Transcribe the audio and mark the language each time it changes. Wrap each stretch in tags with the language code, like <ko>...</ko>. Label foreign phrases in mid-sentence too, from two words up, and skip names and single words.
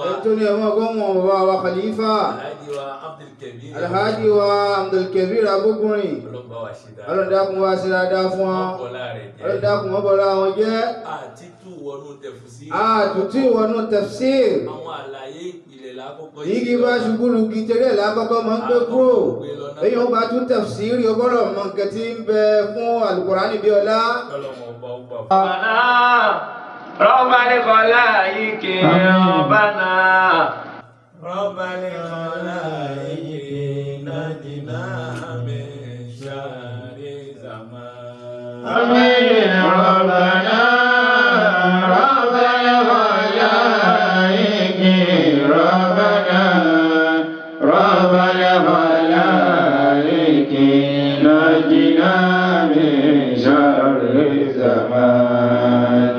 <yo>ẹni tó ní ẹ máa gbọ́ wọn wa Khalifa Alhaji wa Abdulkabir Agogunrin Ọlọ́run dákun wá ṣe dáadáa fún wọn Ọlọ́run dákun wọ́n bọ̀lá wọn jẹ́ àtútù wọnú tafsir àwọn àlàyé ìpìlẹ̀ lákòókò yìí bá ṣubúrú gìtẹ́rẹ́ lákọ́kọ́ máa ń gbé kúrò èyí wọ́n bá tún tafsir ọgbọ́dọ̀ mọ nǹkan tí ń bẹ fún Al-Qur'ani bí ọlá.</yo> <ar>رب الخلائق ربنا رب الخلائق نجنا من شر الزمان آمين ربنا رب الخلائق ربنا رب الخلائق نجنا من شر الزمان</ar>